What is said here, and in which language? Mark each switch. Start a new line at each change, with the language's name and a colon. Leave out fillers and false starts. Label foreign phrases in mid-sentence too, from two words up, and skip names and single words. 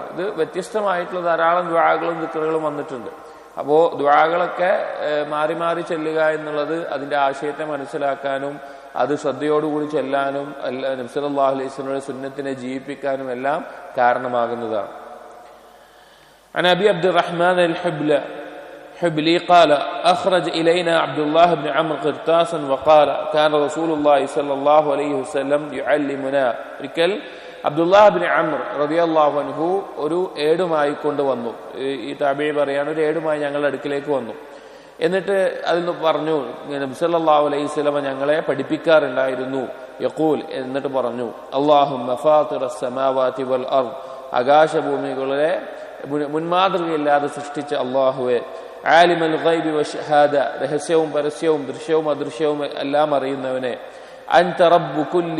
Malayalam: ഇത് വ്യത്യസ്തമായിട്ടുള്ള ധാരാളം ദുആകളും ദിക്റുകളും വന്നിട്ടുണ്ട്. അപ്പോൾ ദുആകളൊക്കെ മാറി മാറി ചൊല്ലുക എന്നുള്ളത് അതിന്റെ ആശയത്തെ മനസ്സിലാക്കാനും അത് ശ്രദ്ധയോടുകൂടി ചൊല്ലാനും നബി
Arabic: صلى الله عليه وسلم
Malayalam: സുന്നത്തിനെ ജീവിപ്പിക്കാനും എല്ലാം കാരണമാകുന്നതാണ്.
Arabic: عن أبي عبد الرحمن الحبلي قال أخرج إلينا عبد الله بن عمرو قرطاسا وقال كان رسول الله صلى الله عليه وسلم يعلمنا
Malayalam: ഒരിക്കൽ അബ്ദുല്ലാഹ് ബിൻ അംർ റളിയല്ലാഹു അൻഹു ഒരു ഏടുമായി കൊണ്ടുവന്നു. ഈ താബിഈ പറയാണ് ഒരു ഏടുമായി ഞങ്ങളുടെ അടുക്കിലേക്ക് വന്നു. എന്നിട്ട് അതിൽ പറഞ്ഞു നബി
Arabic: صلى الله عليه وسلم
Malayalam: ഞങ്ങളെ പഠിപ്പിക്കാറുണ്ടായിരുന്നു. യഖൂൽ എന്നിട്ട് പറഞ്ഞു
Arabic: اللهم فاطر السماوات والأرض
Malayalam: ആകാശഭൂമികളെ മുൻമാതൃകയില്ലാതെ സൃഷ്ടിച്ച അല്ലാഹുവേ
Arabic: عالم الغيب والشهادة
Malayalam: രഹസ്യവും പരസ്യവും ദൃശ്യവും അദൃശ്യവും എല്ലാം അറിയുന്നവനെ
Arabic: أنت رب كل